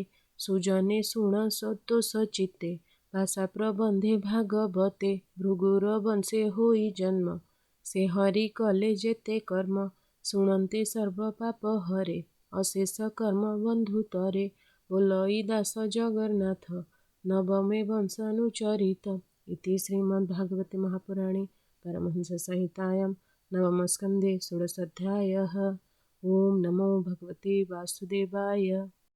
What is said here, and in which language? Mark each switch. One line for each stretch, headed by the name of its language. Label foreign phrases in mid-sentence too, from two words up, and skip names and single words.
Odia: ସୁଜନେ ଶୁଣ ସନ୍ତୋଷ ଚିତ୍ତେ, ଭାଷା ପ୍ରବନ୍ଧେ ଭାଗବତେ। ଭୃଗୁର ବଂଶେ ହୋଇ ଜନ୍ମ, ସେ ହରି କଲେ ଯେତେ କର୍ମ। ଶୁଣନ୍ତେ ସର୍ବ ପାପ ହରେ, ଅଶେଷ କର୍ମ ବନ୍ଧୁତରେ। ବୋଲଇ ଦାସ ଜଗନ୍ନାଥ, ନବମେ ବଂଶାନୁଚରିତ।
Sanskrit: इति श्रीमद्भागवते महापुराणे परमहंससंहितायां नवमस्कन्धे षोडशोऽध्यायः। ॐ नमो भगवते वासुदेवाय।